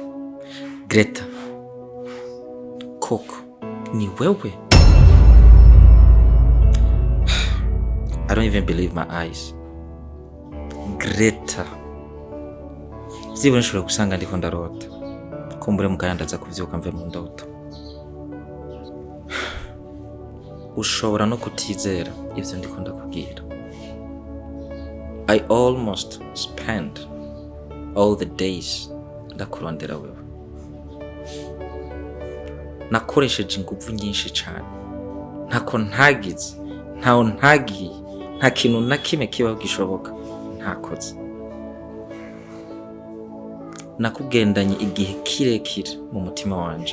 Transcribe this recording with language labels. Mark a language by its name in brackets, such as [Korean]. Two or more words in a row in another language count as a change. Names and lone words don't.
[Rundi] Greta. Koko. Ni wewe? [English] I don't even believe my eyes. Greta. [Rundi] Vyibura nshobora gusanga ndiko ndarota. Kumbure mukanya ndaza kuvyuka mve mu ndoto. Ushobora no kutizera ivyo ndiko ndakubwira. [English] I almost spent all the days [Rundi] ndakurondera wewe. Nakoresheje ingufu nyinshi cyane. Ntako ntagize, ntaho ntagiye, nta kintu na kimwe kibaho gishoboka ntakoze. Nakugendanye igihe kirekire mu mutima wanje.